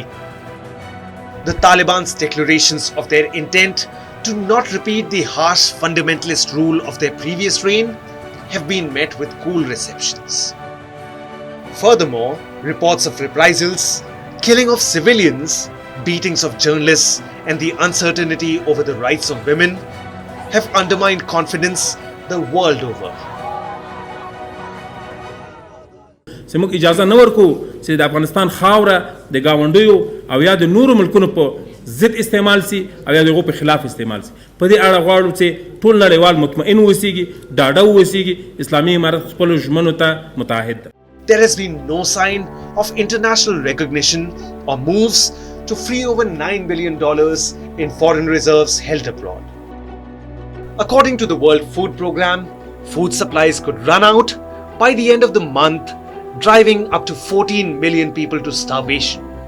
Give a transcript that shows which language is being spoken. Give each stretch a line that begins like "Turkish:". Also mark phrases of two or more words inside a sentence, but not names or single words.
English: The Taliban's declarations of their intent to not repeat the harsh fundamentalist rule of their previous reign have been met with cool receptions. Furthermore, reports of reprisals, killing of civilians, beatings of journalists, and the uncertainty over the rights of women have undermined confidence the world over.
Pashto: زموږ اجازه نه ورکو چې د افغانستان خاوره د گاونډیو او یا د نورو ملکونو په ضد استعمال سي او یا دغه په خلاف استعمال سي. په دې اړه غواړو چې ټول نړیوال مطمئن اوسیږي، ډاډه اوسیږي، اسلامي امارت خپل ژمنو ته متعهد ده.
English: There has been no sign of international recognition or moves to free over $9 billion in foreign reserves held abroad. According to the World Food Programme, food supplies could run out by the end of the month, driving up to 14 million people to starvation.